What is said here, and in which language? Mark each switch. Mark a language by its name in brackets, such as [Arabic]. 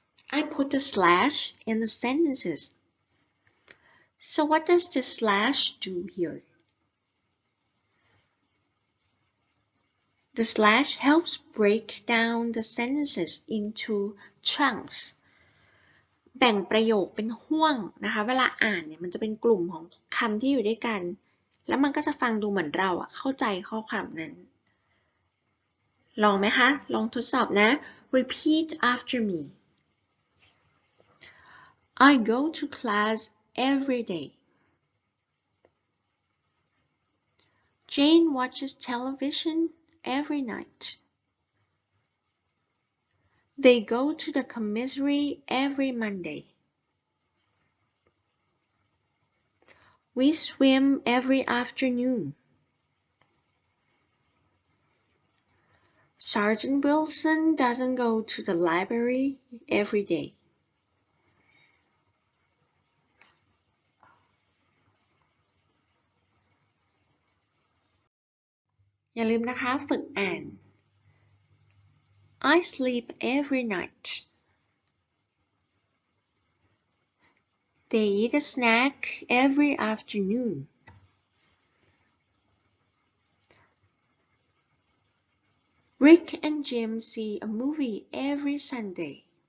[English] I put the slash in the sentences. So what does the slash do here? The slash helps break down the sentences into chunks. [Thai] แบ่งประโยคเป็นห้วงนะคะเวลาอ่านเนี่ยมันจะเป็นกลุ่มของคำที่อยู่ด้วยกันแล้วมันก็จะฟังดูเหมือนเราเข้าใจข้อความนั้น ลองไหมคะลองทดสอบนะ [English] Repeat after me I go to class every day Jane watches television every night They go to the commissary every Monday We swim every afternoon. Sergeant Wilson doesn't go to the library every day. [Thai] อย่าลืมนะคะฝึกอ่าน [English] I sleep every night. They eat a snack every afternoon. Rick and Jim see a movie every Sunday.